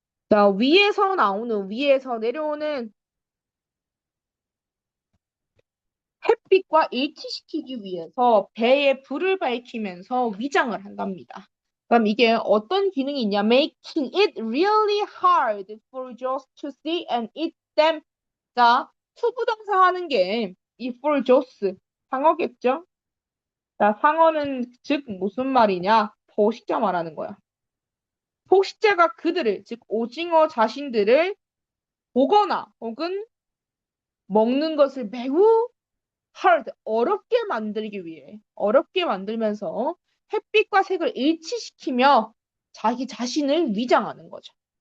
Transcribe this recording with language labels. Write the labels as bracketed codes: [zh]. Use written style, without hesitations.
[ko] 자, 위에서 내려오는 햇빛과 일치시키기 위해서 배에 불을 밝히면서 위장을 한답니다. 그럼 이게 어떤 기능이 있냐? [en] Making it really hard for jaws to see and eat them. [ko] 자, 투부정사 하는 게 이 for jaws, 상어겠죠? 자, 상어는 즉 무슨 말이냐? 포식자 말하는 거야. 포식자가 그들을, 즉 오징어 자신들을 보거나 혹은 먹는 것을 매우 hard, 어렵게 만들면서 햇빛과 색을 일치시키며 자기 자신을 위장하는 거죠.